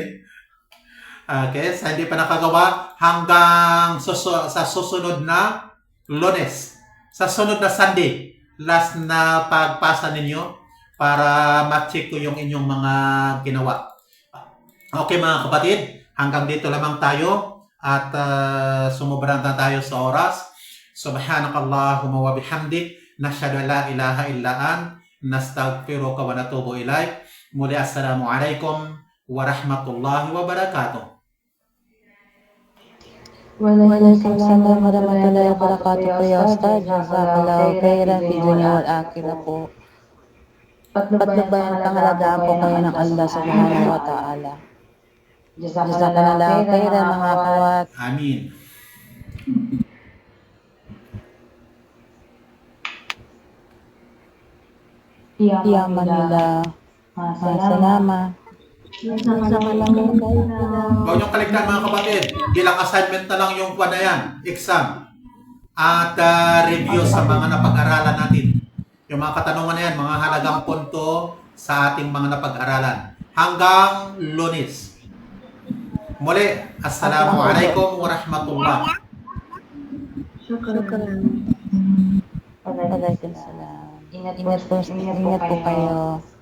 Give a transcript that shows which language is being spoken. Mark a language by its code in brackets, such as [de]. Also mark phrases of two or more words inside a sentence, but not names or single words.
[tl] Okay, sa hindi pa nakagawa, hanggang sa susunod na Lunes, sa sunod na Sunday, last na pagpasa ninyo para ma-check ko yung inyong mga ginawa. Okay mga kapatid, hanggang dito lamang tayo at sumubrang na tayo sa oras. [ar] سبحانك اللهم وبحمدك نشهد أن لا إله إلا أنت نستغفرك ونتوب إليك. Muli السلام عليكم ورحمة الله وبركاته. وعليكم السلام ورحمة الله وبركاته يا أستاذ. جزاك الله خيرا في الدنيا والآخرة po. [tl] Patnubayan pangalagaan po kayo ng Allah [ar] سبحانه وتعالى. جزاك الله خيرا [tl] mga kawat. Amin. Ya Manila. Salama. Huwag niyong kaligtaan mga kapatid. Bilang assignment na lang yung na yan, exam. At review sa mga napag-aralan natin. Yung mga katanungan na yan, mga halagang punto sa ating mga napag-aralan. Hanggang Lunes. Muli, [ar] السلام عليكم ورحمة الله. وعليكم السلام. [tl] Ingat po kayo.